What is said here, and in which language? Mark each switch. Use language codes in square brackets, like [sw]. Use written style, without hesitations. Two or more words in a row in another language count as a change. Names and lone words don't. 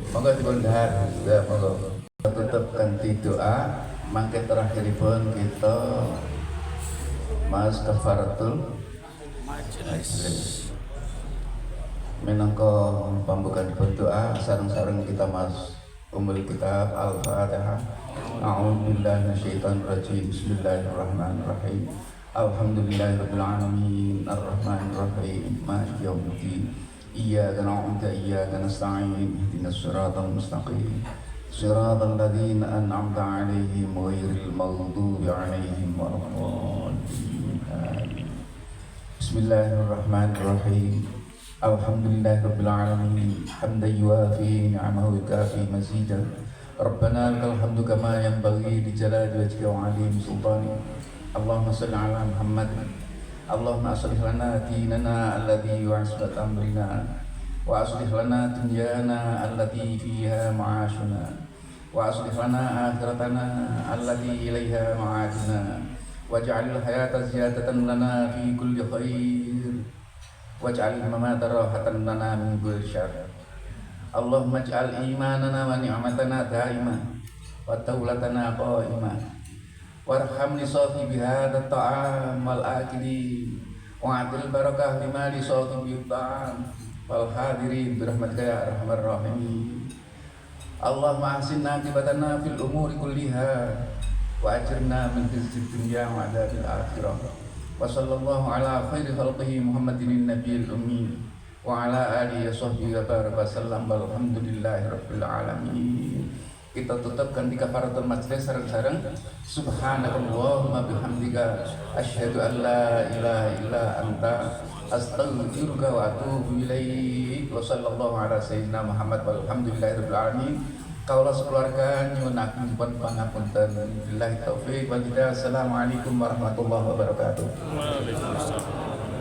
[jv] Monggo dipun dahar. Ya, monggo. Tutup kanthi doa. Mangke terakhiripun kita mas [ar] كفارة المجلس. [jv] Minangka pambukanipun doa sareng-sareng kita mas [ar] أم الكتاب [jv] Al-Fatihah. [ar] أعوذ بالله من الشيطان الرجيم بسم الله الرحمن الرحيم. الحمد لله رب العالمين الرحمن الرحيم مالك يوم الدين. إياك نعبد وإياك نستعين اهدنا الصراط المستقيم. صراط الذين أنعمت عليهم غير المغضوب عليهم ولا الضالين. بسم الله الرحمن الرحيم الحمد لله رب العالمين حمدا يوافي نعمه ويكافئ مزيده. ربنا لك الحمد كما ينبغي لجلال وجهك وعظيم سلطانك. اللهم صل على محمد. اللهم أصلح لنا ديننا الذي هو عصمة أمرنا وأصلح لنا دنيانا التي فيها معاشنا وأصلح لنا آخرتنا التي إليها معادنا واجعل الحياة زيادة لنا في كل خير واجعل الممات راحة لنا من كل شر. اللهم اجعل إيماننا ونعمتنا دائمة ودولتنا قائمة وارحم صاحب هذا الطعام والآكل وأعد البركة لما لصاحب هذا الطعام والحاضرين برحمتك يا أرحم الراحمين. اللهم أحسن عاقبتنا في الأمور كلها وأجرنا من خزي الدنيا وعذاب الآخرة. وصلى الله على خير خلقه محمد النبي الأمي وعلى آله وصحبه وبارك وسلم والحمد لله رب العالمين. [id] Kita tutupkan di [ar] كفارة المجلس [id] sareng-sareng. [ar] سبحانك اللهم وبحمدك أشهد أن لا إله إلا أنت أستغفرك وأتوب إليك. وصلى الله على سيدنا محمد والحمد لله رب العالمين. [jv] Kaula sekeluarga nyuwun pun pangapunten. [ar] بالله التوفيق والهداية. السلام عليكم ورحمة الله وبركاته.